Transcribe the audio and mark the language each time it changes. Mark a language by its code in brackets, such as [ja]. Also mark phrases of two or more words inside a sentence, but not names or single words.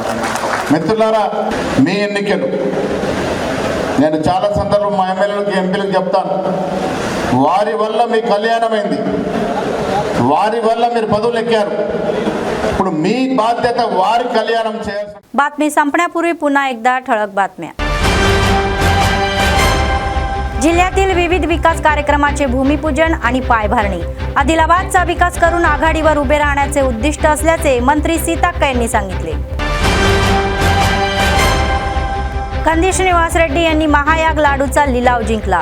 [te] మిత్రులారా, మీ ఎన్నికలు నేను చాలా సందర్భం మా ఎమ్మెల్యేలకు, ఎంపీలకు చెప్తాను. వారి వల్ల మీ కళ్యాణమైంది, వారి వల్ల మీరు పదవులు ఎక్కారు. ఇప్పుడు మీ బాధ్యత వారి కళ్యాణం చేయాల్సి. [mr] बातमी संपण्यापूर्वी पुन्हा एकदा ठळक बातम्या. जिल्ह्यातील विविध विकास कार्यक्रमाचे भूमिपूजन आणि पायभरणी. आदिलाबादचा विकास करून आघाडीवर उभे राहण्याचे उद्दिष्ट असल्याचे मंत्री सीताक्का यांनी सांगितले. कंदी श्रीनिवास रेड्डी यांनी महायाग लाडूचा लिलाव जिंकला.